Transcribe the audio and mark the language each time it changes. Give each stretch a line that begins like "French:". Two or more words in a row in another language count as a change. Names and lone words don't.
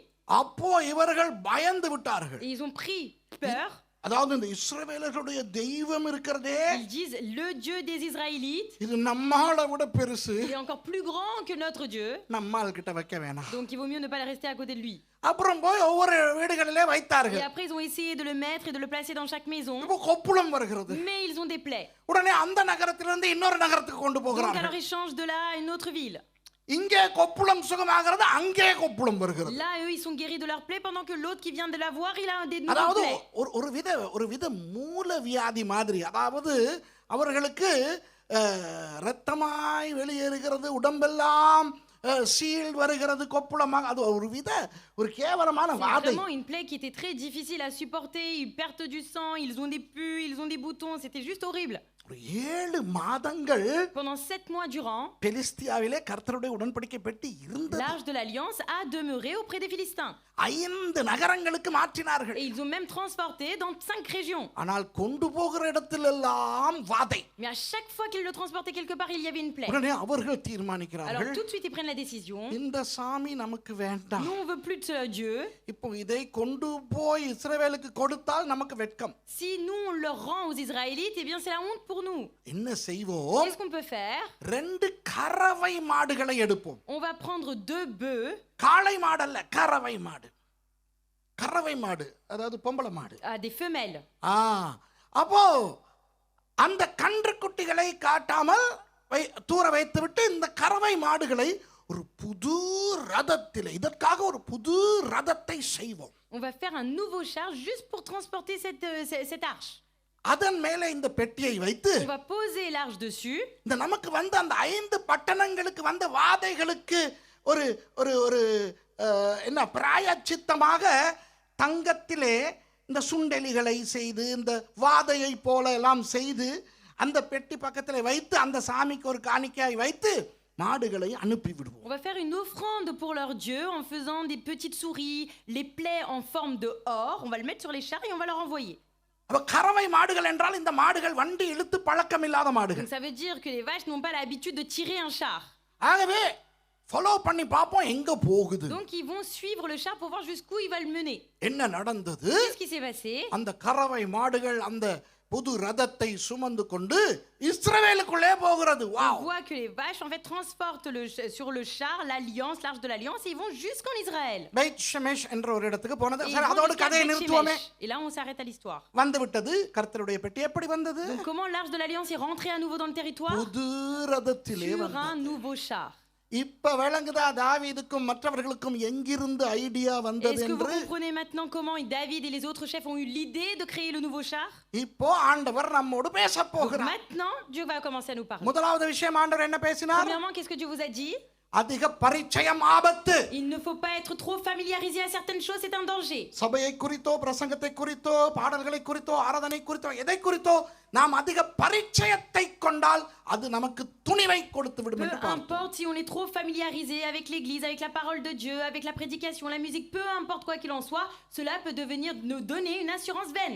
Tamil: அப்போ இவர்கள் பயந்து விட்டார்கள்.
French: Et ils ont pris peur.
Tamil: அதாவது இந்த இஸ்ரவேலர்களுடைய தெய்வம் இருக்கிறதே,
French: Ils disent le Dieu des Israélites,
Tamil: இது நம்மால விட பெருசு,
French: il est encore plus grand que notre Dieu,
Tamil: நம்மால் கிட்ட வைக்க வேணாம்.
French: donc il vaut mieux ne pas le rester à côté de lui.
Tamil: அப்புறம் போய் ஒவ்வொரு வீடுகளிலே
French: Et
Tamil: வைத்தார்கள்.
French: après, ils ont essayé de le mettre et de le placer dans chaque maison,
Tamil: இப்போ கொப்புளம் வருகிறது.
French: mais ils ont des plaies.
Tamil: உடனே அந்த நகரத்திலிருந்து இன்னொரு நகரத்துக்கு கொண்டு
French: Donc
Tamil: போகிறார்கள்.
French: alors ils changent de là à une autre ville.
Tamil: இங்கே கொப்புளம் சுகமாகிறது, அங்கே கொப்புளம் வருகிறது.
French: Là, eux, ils sont guéris de leurs plaies, pendant que l'autre qui vient de la voir, il a des nouvelles
Tamil: அதாவது
French: plaies.
Tamil: ஒரு வித மூல வியாதி மாதிரி, அதாவது அவர்களுக்கு இரத்தமாய் வெளியேறுகிறது, உடம்பெல்லாம் சீல் வருகிறது, கொப்புளமாக, அது ஒரு கேவலமான
French: C'est
Tamil: வாதை.
French: vraiment une plaie qui était très difficile à supporter. Ils perdent du sang, ils ont des pus, ils ont des boutons. C'était juste horrible.
Tamil: ஒரு 7 மாதங்கள்
French: Pendant 7 mois durant,
Tamil: பெலிஸ்தியாவிலே கர்த்தருடைய உடன்படிக்கை பெட்டி இருந்தது.
French: l'arche de l'Alliance a demeuré auprès des Philistins.
Tamil: 5 நகரங்களுக்கு மாற்றினார்கள்.
French: Et ils ont même transporté dans 5 régions.
Tamil: ஆனால் கொண்டு போகிற இடத்திலெல்லாம் வாதை.
French: Mais à chaque fois qu'ils le transportaient quelque part, il y avait une plaie.
Tamil: உடனே அவர்கள்
French: Alors
Tamil: தீர்மானிக்கிறார்கள்,
French: tout de suite, ils prennent la décision.
Tamil: இந்த சாமி நமக்கு வேண்டாம்,
French: Nous, on veut plus de ce Dieu.
Tamil: இப்போ இதை கொண்டு போய் இஸ்ரவேலுக்கு கொடுத்தால் நமக்கு வெட்கம்.
French: Si nous, on le rend aux Israélites, eh bien, c'est la honte pour nous.
Tamil: என்ன செய்வோம்?
French: Qu'est-ce qu'on peut faire?
Tamil: 2 கறவை மாடுகளை எடுப்போம்.
French: On va prendre 2 bœufs,
Tamil: காளை மாடல்ல, கறவை மாடு. கறவை மாடு அதாவது பொம்பளை மாடு.
French: des femelles.
Tamil: அப்போ அந்த கன்று குட்டிகளை காட்டாமல் தூர வைத்துவிட்டு இந்த கறவை மாடுகளை ஒரு புது ரதத்திலே, இதற்காக ஒரு புது ரதத்தை செய்வோம்.
French: On va faire un nouveau char juste pour transporter cette arche.
Tamil: அதன் மேலே இந்த பெட்டியை வைத்து
French: On va poser l'arche dessus.
Tamil: இந்த நமக்கு வந்த அந்த 5 பட்டணங்களுக்கு வந்த வாதைகளுக்கு ஒரு ஒரு ஒரு என்ன பிராயச்சித்தமாக தங்கத்திலே இந்த சுண்டெலிகளை செய்து, இந்த வாதையை போல எல்லாம் செய்து அந்த பெட்டி பக்கத்தில் வைத்து அந்த சாமிக்கு ஒரு காணிக்கையாய் வைத்து மாடுகளை அனுப்பி விடுவோம்.
French: On va faire une offrande pour leur Dieu en faisant des petites souris, les plaies en forme de or. On va le mettre sur les chars et on va leur envoyer.
Tamil: அப்ப கறவை மாடுகள் என்றால் இந்த மாடுகள் வண்டி இழுத்து பழக்கம் இல்லாத மாடுகள்.
French: Donc ça veut dire que les vaches n'ont pas l'habitude de tirer un char.
Tamil: ஆகவே ஃபாலோ பண்ணி பாப்போம் எங்க போகுது.
French: Donc ils vont suivre le char pour voir jusqu'où il va le mener.
Tamil: என்ன நடந்தது?
French: Qu'est-ce qui s'est passé?
Tamil: அந்த கறவை மாடுகள் அந்த புது ரதத்தை சுமந்து கொண்டு இஸ்ரவேலுக்குள்ளே போகிறது.
French: On voit que les vaches en fait transportent sur le char l'alliance, l'arche de l'alliance, et ils vont jusqu'en Israël.
Tamil: பெத் ஷெமெஷ் என்ற ஒரு இடத்துக்கு போனது.
French: Et
Tamil: சரி, அதோட கதையை நிறுத்துவோமே.
French: Et là on s'arrête à l'histoire.
Tamil: வந்து விட்டது. கர்த்தருடைய பெட்டி எப்படி வந்தது?
French: Donc comment l'arche de l'alliance est rentrée à nouveau dans le territoire?
Tamil: புது ரதத்திலே
French: Sur
Tamil: வந்தது.
French: un nouveau char.
Tamil: இப்ப விளங்குதா தாவீதுக்கும் மற்றவர்களுக்கும் எங்கிருந்து ஐடியா வந்தது
French: Est-ce que vous
Tamil: என்று?
French: comprenez maintenant comment David et les autres chefs ont eu l'idée de créer le nouveau char?
Tamil: இப்போ ஆண்டவர் நம்மோடு பேச
French: Donc
Tamil: போகிறார்.
French: maintenant, Dieu va commencer à nous parler.
Tamil: முதலாவது விஷயம் ஆண்டவர் என்ன பேசினார்?
French: Premièrement, qu'est-ce que Dieu vous a dit?
Tamil: அதிக பரிச்சயம் ஆபத்து.
French: Il ne faut pas être trop familiarisé à certaines choses, c'est un danger.
Tamil: சபையை குறித்தோ பிரசங்கத்தை குறித்தோ பாடல்களை குறித்தோ ஆராதனை குறித்தோ எதை குறித்தோ நாம் அதிக பரிச்சயத்தை கொண்டால் அது நமக்கு துணிவை கொடுத்து விடும்
French: Peu
Tamil: என்று பார்த்தோம்.
French: importe si on est trop familiarisé avec l'église, avec la parole de Dieu, avec la prédication, la musique, peu importe quoi qu'il en soit, cela peut devenir nous donner une assurance vaine.